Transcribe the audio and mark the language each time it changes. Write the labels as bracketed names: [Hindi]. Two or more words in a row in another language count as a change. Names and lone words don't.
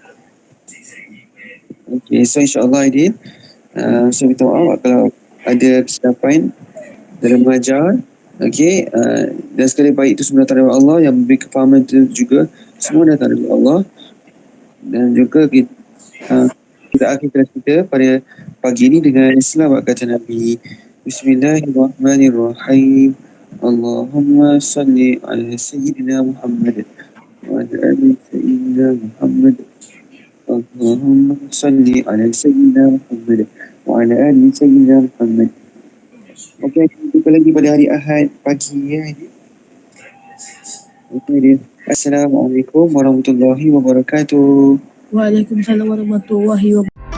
[Malay] Okay, so insyaAllah Aidil, saya minta maaf kalau ada kesilapan dalam mengajar. Okay, dan sekali baik itu semua datang dari Allah, yang memberi kefahaman itu juga semua datang dari Allah. Dan juga kita akhir kelas kita pada pagi ini dengan selawat kata Nabi. [Arabic] بسم الله الرحمن الرحيم. اللهم صل على سيدنا محمد وعلى آل سيدنا محمد wa ala ali Sayyidina Muhammad. اللهم صل على سيدنا محمد وعلى آل سيدنا محمد wa ala ali Sayyidina Muhammad. [Malay] Okey, kita jumpa lagi pada hari Ahad pagi ya. Okey, [Arabic] السلام عليكم ورحمة الله وبركاته. وعليكم السلام ورحمة الله وبركاته.